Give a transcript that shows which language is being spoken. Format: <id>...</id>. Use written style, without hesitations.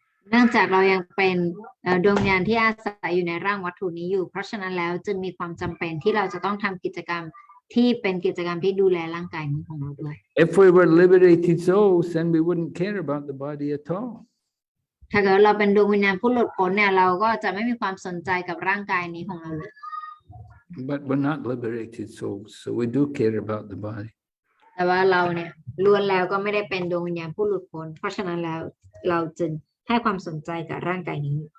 <th>เนื่องจากเรายังเป็นดวงวิญญาณที่อาศัยอยู่ในร่างวัตถุนี้อยู่เพราะฉะนั้นแล้วจึงมีความจำเป็นที่เราจะต้องทำกิจกรรมที่เป็นกิจกรรมที่ดูแลร่างกายนี้ของเราด้วย</th> <en>If we were liberated souls, then we wouldn't care about the body at all.</en> <th>ถ้าเกิดเราเป็นดวงวิญญาณผู้หลุดพ้นเนี่ยเราก็จะไม่มีความสนใจกับร่างกายนี้ของเราเลย</th> <en>But we're not liberated souls, so we do care about the body.</en> <th>แต่ว่าเราเนี่ยล้วนแล้วก็ไม่ได้เป็นดวงวิญญาณผู้หลุดพ้นเพราะฉะนั้นแล้วเราจึงให้ความสนใจกับร่างกายนี้</th>